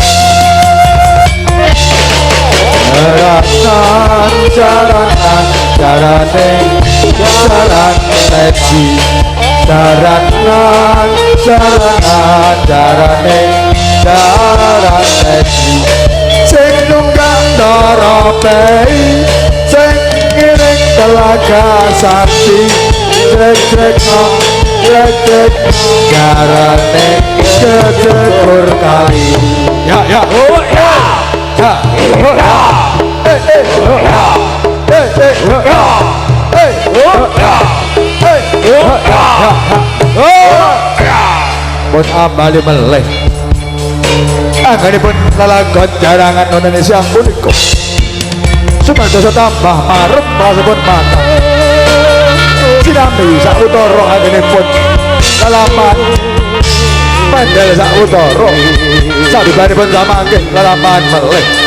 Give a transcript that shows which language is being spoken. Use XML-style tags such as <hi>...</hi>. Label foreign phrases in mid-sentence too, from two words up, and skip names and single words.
<jv>jaranan jarane jaran leji jaranan jarane jaran leji sing nunggang darapei sing ngiring telaga sakti Jek jarane kejekur kali ya ya oh ya ya oh ya oh ya oh ya oh ya oh ya pun ambali meleh anggenipun lelagon jarangan Indonesia punika supados tambah marep prasipun matang sinambi sautara anggenipun lelapan Mandel sak utara sabibaripun samangke lelampahan melih</jv>